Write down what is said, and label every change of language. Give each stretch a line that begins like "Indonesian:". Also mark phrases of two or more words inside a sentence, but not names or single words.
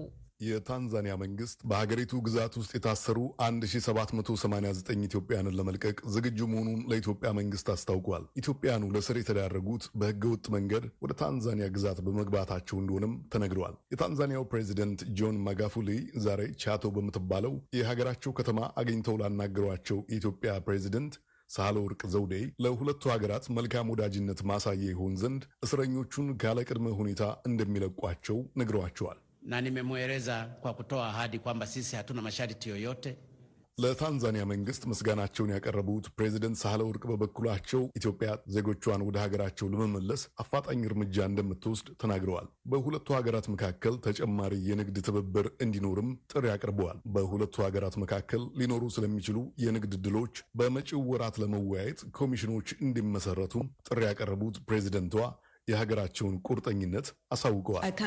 Amharic: የታንዛኒያ መንግስት በሀገሪቱ ግዛት ውስጥ የታሰሩ 1789 ኢትዮጵያንን ለመልቀቅ ዝግጁ መሆኑን ለኢትዮጵያ መንግስት አስታውቋል። ኢትዮጵያኑ ለስር የተዳረጉት በህገወጥ መንገድ ወደ ታንዛኒያ ግዛት በመግባታቸው እንደሆነም ተነግረዋል። የታንዛኒያው ፕሬዚደንት ጆን ማጋፉሊ ዛሬ ቻቶ በምትባለው የሀገራቸው ከተማ አግኝተው ላናገሯቸው የኢትዮጵያ ፕሬዚደንት ሳህለወርቅ ዘውዴ ለሁለቱ ሀገራት መልካም ወዳጅነት ማሳያ ይሆን ዘንድ እስረኞቹን ካለ ቅድመ ሁኔታ እንደሚለቋቸው ነግረዋቸዋል።
Swahili: na nimemweleza kwa kutoa ahadi kwamba sisi hatuna masharti yoyote.
Amharic: ለታንዛኒያ መንግስት ምስጋናቸውን ያቀረቡት ፕሬዚደንት ሳህለወርቅ በበኩላቸው ኢትዮጵያ ዜጎቿን ወደ ሀገራቸው ለመመለስ አፋጣኝ እርምጃ እንደምትወስድ ተናግረዋል። በሁለቱ ሀገራት መካከል ተጨማሪ የንግድ ትብብር እንዲኖርም ጥሪ አቅርበዋል። በሁለቱ ሀገራት መካከል ሊኖሩ ስለሚችሉ የንግድ ዕድሎች በመጪው ወራት ለመወያየት ኮሚሽኖች እንዲመሰረቱ ጥሪ ያቀረቡት ፕሬዚደንቷ የሀገራቸውን ቁርጠኝነት አሳውቀዋል።